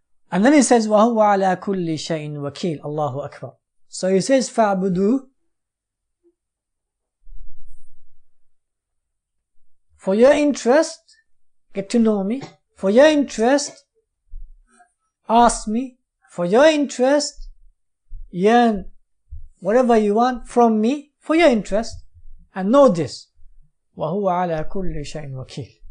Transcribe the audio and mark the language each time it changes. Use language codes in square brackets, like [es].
[en] And then He says, [ar] وَهُوَ عَلَى كُلِّ شَيْءٍ وَكِيلٌ. Allahu Akbar. [en] So He says, فَعْبُدُوهُ, for your interest, get to know me. For your interest, ask me. For your interest, yearn whatever you want from me, for your interest. And know this, [ar] وَهُوَ عَلَى كُلِّ شَيْءٍ وَكِيلٌ.